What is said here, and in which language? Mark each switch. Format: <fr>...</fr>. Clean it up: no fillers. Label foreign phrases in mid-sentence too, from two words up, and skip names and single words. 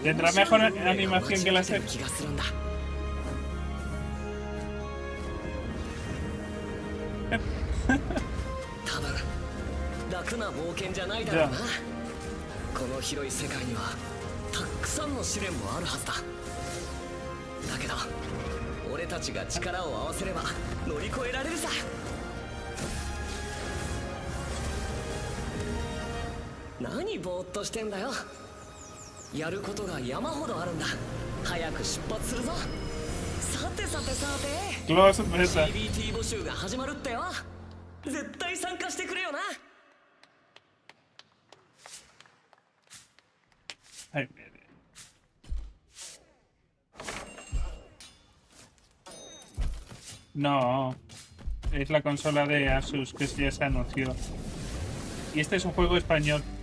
<es>Tendrá mejor animación que la serie.</es> <ja>気がするんだ多分楽な冒険じゃないだろうなこの広い世界にはたくさんの試練もあるはずだだけど俺たちが力を合わせれば乗り越えられるさ何ぼーっとしてんだよやることが山ほどあるんだ早く出発するぞさてさてさて CBT 募集が始まるってよ絶対参加してくれよな</ja> <es>Ay, no, es la consola de Asus que ya se anunció. Y este es un juego español.</es>